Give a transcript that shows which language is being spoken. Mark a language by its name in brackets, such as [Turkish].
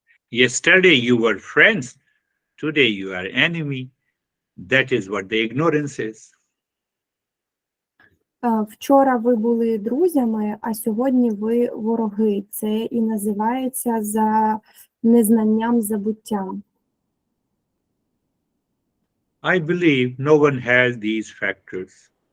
[English] Yesterday you were friends, today you are enemy. That is what the ignorance is. [Ukrainian] Вчора ви були друзями, а сьогодні ви вороги. Це і називається за незнанням, забуттям. [English] I believe no one has these factors.